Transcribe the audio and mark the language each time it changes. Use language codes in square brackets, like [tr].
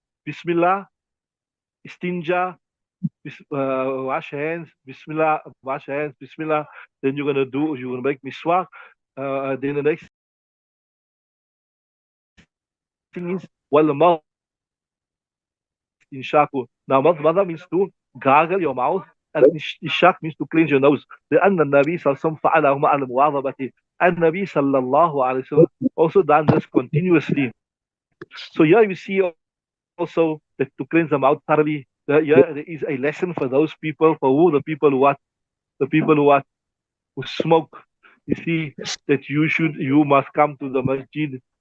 [en] Bismillah, istinja, wash hands, Bismillah, wash hands, Bismillah. Then you're gonna make miswak. Then the next thing is wal inshaku. Now, mother means to gargle your mouth, and ishak means to cleanse your nose. [ar] لأن النبي صلى الله عليه وسلم فعله مع المواظبة. [en] And Nabi sallallahu alaihi wasallam also done this continuously. So here you see also that to cleanse the mouth thoroughly. Here there is a lesson for those people, the people who smoke. You see that you must come to the masjid.